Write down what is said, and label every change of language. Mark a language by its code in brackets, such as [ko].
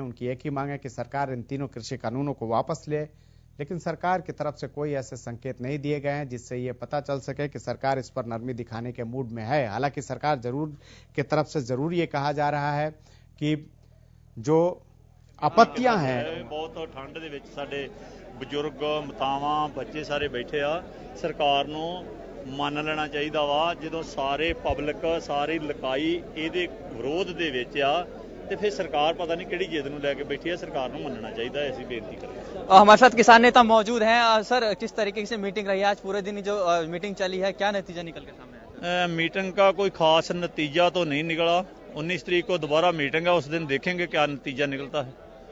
[hi] उनकी एक ही मांग है कि सरकार इन तीनों कृषि कानूनों को वापस ले, लेकिन सरकार की तरफ से कोई ऐसे संकेत नहीं दिए गए हैं जिससे ये पता चल सके कि सरकार इस पर नरमी दिखाने के मूड में है। हालांकि सरकार की तरफ से जरूर ये कहा जा रहा है कि जो आपत्तियां हैं, बहुत ठंड [pa] ਦੇ ਵਿੱਚ ਸਾਡੇ ਬਜ਼ੁਰਗ, ਮਾਤਾਵਾਂ, ਬੱਚੇ ਸਾਰੇ ਬੈਠੇ ਆ, ਸਰਕਾਰ ਨੂੰ ਮੰਨ ਲੈਣਾ ਚਾਹੀਦਾ ਵਾ। ਜਦੋਂ ਸਾਰੇ ਪਬਲਿਕ ਸਾਰੀ ਲਕਾਈ ਇਹਦੇ ਵਿਰੋਧ ਦੇ ਵਿੱਚ ਆ ਤੇ ਫਿਰ ਸਰਕਾਰ ਪਤਾ ਨਹੀਂ ਕਿਹੜੀ ਜਿੱਦ ਨੂੰ ਲੈ ਕੇ ਬੈਠੀ ਹੈ। ਸਰਕਾਰ ਨੂੰ ਮੰਨਣਾ ਚਾਹੀਦਾ है, [hi] ऐसी बेनती करें। हमारे साथ किसान नेता मौजूद हैं। सर, किस तरीके से मीटिंग रही है आज? पूरे दिन जो मीटिंग चली है, क्या नतीजा निकल के सामने आया? मीटिंग का कोई खास नतीजा तो नहीं निकला। 19 तारीख को दोबारा मीटिंग है, उस दिन देखेंगे क्या नतीजा निकलता है।